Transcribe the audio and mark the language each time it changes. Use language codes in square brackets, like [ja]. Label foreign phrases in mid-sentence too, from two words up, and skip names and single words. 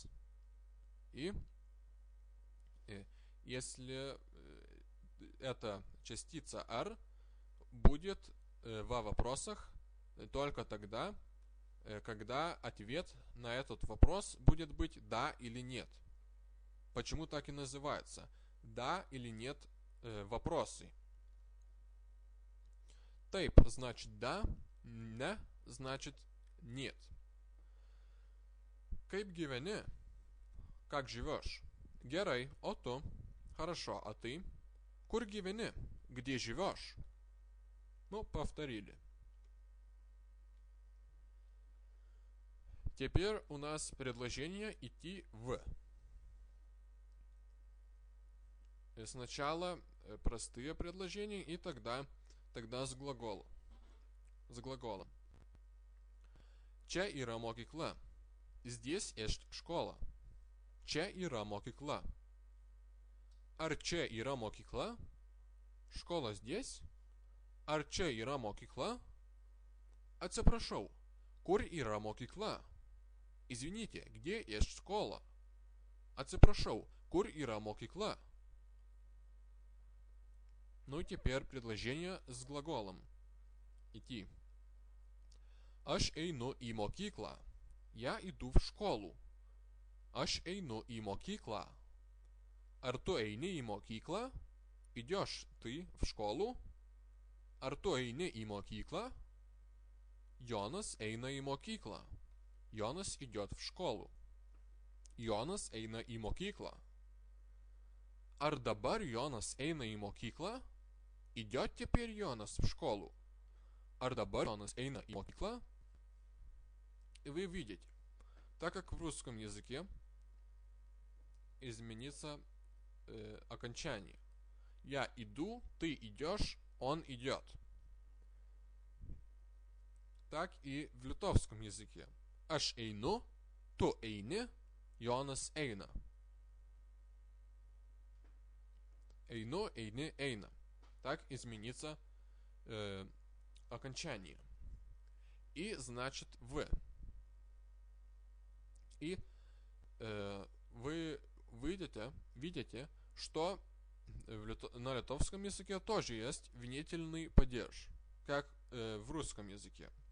[ru] И если эта частица ар будет во вопросах только тогда, когда ответ на этот вопрос будет быть да или нет. Почему так и называется? Да или нет вопросы. Taip значит да, не значит нет. [lt] Kaip gyveni? [ru] Как живешь? [lt] Gerai, o tu? [ru] Хорошо, а ты? [lt] Kur gyveni? [ru] Где живешь? Ну, повторили. Теперь у нас предложение идти в. Сначала простые предложения и тогда с глаголом. С глаголом. [lt] Čia yra mokykla. [ru] Здесь есть школа. [lt] Čia yra mokykla. Ar čia yra mokykla? [ru] Школа здесь. [lt] Ar čia yra mokykla? Atsiprašau. Kur yra mokykla? [ru] Извините, где есть школа? [lt] Atsiprašau, kur yra mokykla? [ru] Ну и теперь предложение с глаголом. Идти. [lt] Aš einu į mokyklą. [ru] Я иду в школу. [lt] Aš einu į mokyklą. Ar tu eini į mokyklą? [ru] Идешь ты в школу? [lt] Ar tu eini į mokyklą? Jonas eina į mokyklą. [ru] Jonas идет в школу. [lt] Jonas eina į mokyklą. Ar dabar Jonas eina į mokyklą? [ru] Идет теперь Jonas в школу. [lt] Ar dabar Jonas eina į mokyklą? [ru] И вы видите, так как в русском языке изменится окончание. Я иду, ты идешь, он идет. Так и в литовском языке. [lt] Aš einu, tu eini, Jonas eina. Einu, eini, eina. [ru] Так изменится окончание. И значит в. И вы видите, что на литовском языке тоже есть винительный падеж, как в русском языке.